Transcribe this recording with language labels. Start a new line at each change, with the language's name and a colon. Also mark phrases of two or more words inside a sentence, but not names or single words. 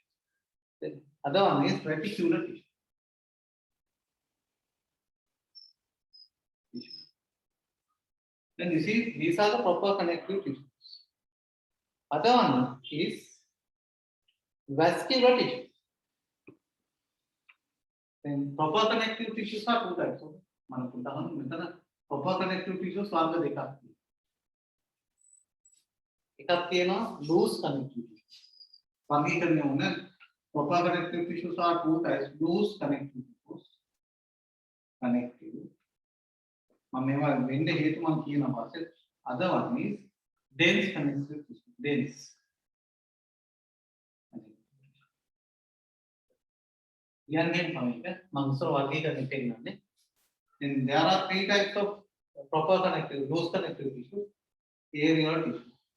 English: The other one is reticular tissue. Then you see, these are the proper connective tissues. Other one is vascular tissue. Then proper connective tissues are two types. So, proper connective tissues are the dekak.
Sinhala: Ekak තියෙනවා
English: loose connective tissues.
Sinhala: වර්ගීකරණය වුණ
English: proper connective tissues are two types. Loose connective tissues. Connective.
Sinhala: මම මේවා වෙන්න හේතු මම කියනවා පස්සේ.
English: Other one is dense connective tissue. Dense. Then there are three types of proper connective, loose connective tissue, areolar tissue.